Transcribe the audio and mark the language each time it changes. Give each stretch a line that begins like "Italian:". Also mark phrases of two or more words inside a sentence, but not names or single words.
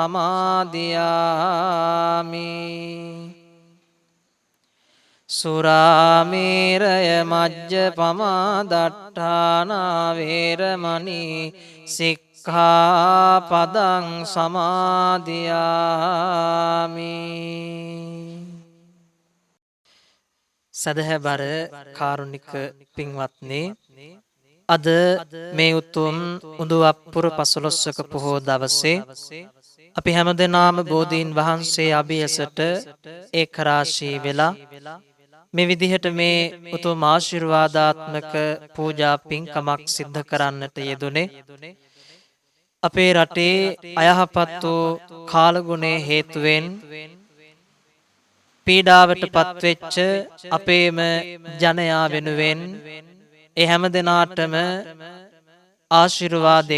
Pali: සමාදියාමි සුරාමේරය මජ්ජපමා දට්ඨානා වේරමණී සික්ඛාපදං සමාදියාමි
Sinhala: සදහබර කාරුණික පින්වත්නි අද මේ උතුම් උඳුවප්පුර 15ක පොහොය දවසේ අපි හැමදෙනාම බෝධීන් වහන්සේ අභියසට ඒකරාශී වෙලා මේ විදිහට මේ උතුම් ආශිර්වාදාත්මක පූජා පින්කමක් සිද්ධ කරන්නට යෙදුනේ අපේ රටේ අයහපත් වූ කාලගුණයේ හේතුවෙන් පීඩාවට පත්වෙච්ච අපේම ජනයා වෙනුවෙන් ඒ හැම දිනාටම ආශිර්වාද